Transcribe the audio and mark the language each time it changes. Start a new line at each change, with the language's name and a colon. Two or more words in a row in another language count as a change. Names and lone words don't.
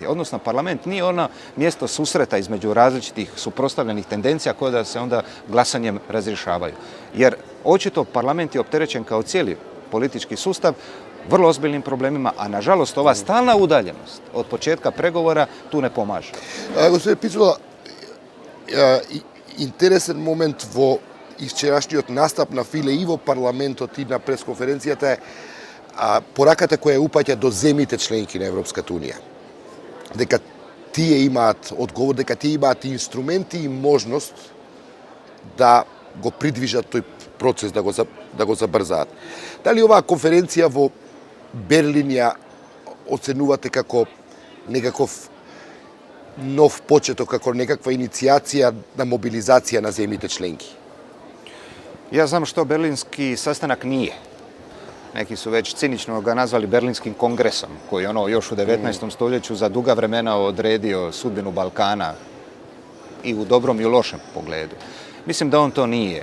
Croatian: Odnosno, parlament nije ono mjesto susreta između različitih suprotstavljenih tendencija koje da se onda glasanjem razrješavaju. Jer očito parlament je opterećen kao cijeli politički sustav vrlo ozbiljnim problemima, a nažalost ova stalna udaljenost od početka pregovora tu ne pomaže.
Macedonian: Gospodin Picula, интересен момент во вчерашниот настап на Филе и во парламентот и на пресконференцијата е пораката која упаќа до земјите членки на Европската унија. Дека тие имаат одговор, дека тие имаат инструменти и можност да го придвижат тој процес, да го забрзаат. Дали оваа конференција во Берлин ја оценувате како некаков нов почеток, како некаква иницијација на мобилизација на земјите членки?
Croatian: Ja znam što berlinski sastanak nije. Neki su već cinično ga nazvali Berlinskim kongresom, koji je još u 19. stoljeću za duga vremena odredio sudbinu Balkana i u dobrom i u lošem pogledu. Mislim da on to nije.